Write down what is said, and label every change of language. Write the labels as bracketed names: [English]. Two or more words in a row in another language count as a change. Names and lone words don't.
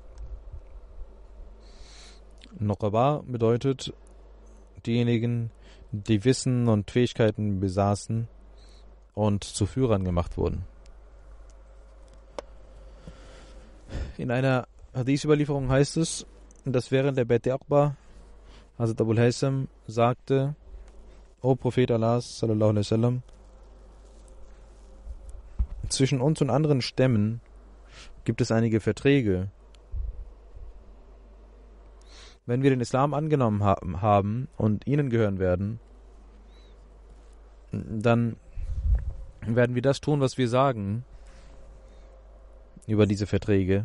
[German] Nuqaba bedeutet diejenigen, die Wissen und Fähigkeiten besaßen und zu Führern gemacht wurden. In einer Hadith-Überlieferung heißt es, dass während der Beit Aqba Hazrat Abu Haysam sagte: O Prophet Allahs [Arabic] صلى الله عليه وسلم, [German] zwischen uns und anderen Stämmen gibt es einige Verträge. Wenn wir den Islam angenommen haben und ihnen gehören werden, dann werden wir das tun, was wir sagen über diese Verträge.